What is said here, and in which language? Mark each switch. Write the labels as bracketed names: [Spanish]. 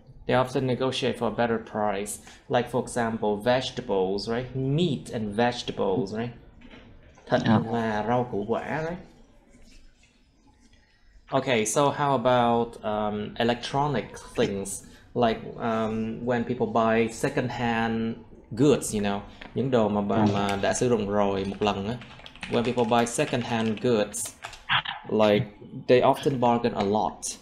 [English] They often negotiate for a better price. Like for example, vegetables, right? Meat and vegetables, right? [Vietnamese] Thịt và rau củ quả, [English] right? Okay, so how about electronic things? Like when people buy second-hand goods, you know, [Vietnamese] những đồ mà đã sử dụng rồi một lần á. [English] When people buy second-hand goods, like they often bargain a lot.